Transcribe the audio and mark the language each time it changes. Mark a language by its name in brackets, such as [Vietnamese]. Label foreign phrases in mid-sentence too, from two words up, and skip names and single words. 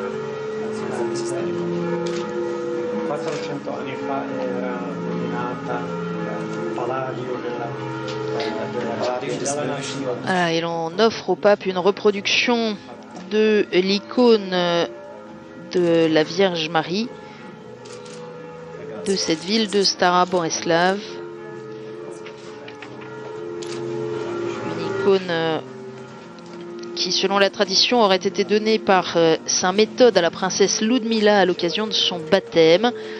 [German] Das ist eine Kopie. [Italian] 400 anni fa era nominata Palladio della Nazione. [French] Voilà, et l'on offre au pape une reproduction de l'icône de la Vierge Marie de cette ville de Stara Boleslav. Une icône qui, selon la tradition, aurait été donnée par Saint Méthode à la princesse Ludmila à l'occasion de son baptême.